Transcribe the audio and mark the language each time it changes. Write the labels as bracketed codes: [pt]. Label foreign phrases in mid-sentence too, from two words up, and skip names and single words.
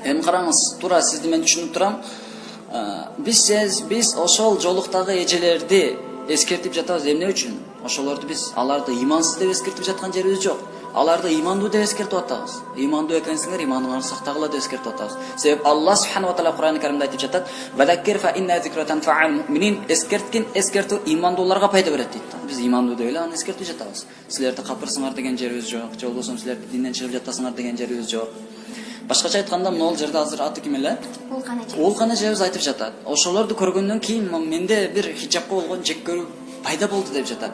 [ky] Эми караңыз, туура сизди мен түшүнүп турам. Биз ошол жолуктагы эжелерди эскертип жатабыз. Эмне үчүн? Ошолорду биз аларды имансыз деп эскертип жаткан жерибиз жок. Аларды имандуу деп эскертип атабыз. Имандуу экенсиңер, иманыңарды сактагыла деп эскертип атабыз. Себеп [ar] الله سبحانه وتعالى [ky] Кур'ан-ы Каримде айтып жатат: [ar] "وذكر فإن الذكرى تنفع المؤمنين", [ky] эскерткин эскертүү имандууларга пайда берет дейт. Биз имандуу деп эле аны эскертип жатабыз. Силерди капырсыңар деген жерибиз жок, же болбосо силерди динден чыгып жатасыңар деген жерибиз жок. Башкача айтканда, могул жерде азыр аты ким эле? Улкан эжебиз айтып жатат. Ошолорду көргөндөн кийин менде бир хижапка болгон жек көрүү пайда болду деп жатат.